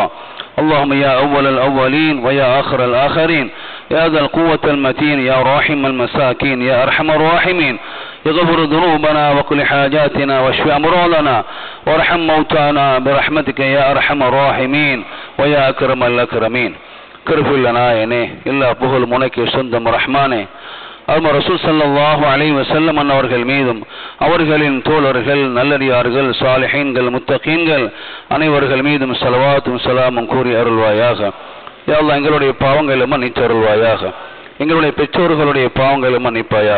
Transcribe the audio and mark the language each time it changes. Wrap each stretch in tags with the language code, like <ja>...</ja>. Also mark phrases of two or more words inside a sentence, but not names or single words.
<ar>اللهم يا أول الأولين ويا آخر الآخرين يا ذا القوة المتين يا راحم المساكين يا أرحم الراحمين يغفر ذنوبنا وكل حاجاتنا واشف أمراضنا وارحم موتانا برحمتك يا أرحم الراحمين ويا أكرم الأكرمين.</ar> <ta>கிருபையுள்ளனாயனே எல்லா புகழ் முனைக்கு சொந்தம் ரஹ்மானே. அருமை ரசூல்</ta> <ar>صلى الله عليه وسلم</ar> <ta>அவர்கள் மீதும் அவர்களின் தோழர்கள் நல்லடியார்கள் சாலிஹீன்கள் முத்தகீன்கள் அனைவர்கள் மீதும் ஸலவாத்தும் ஸலாமும் கூறி அருள்வாயாக.</ta> <ar>يا الله</ar> <ta>எங்களுடைய பாவங்களை மன்னித்து அருள்வாயாக. எங்களுடைய பெற்றோர்களுடைய பாவங்களை மன்னிப்பாயாக.</ta>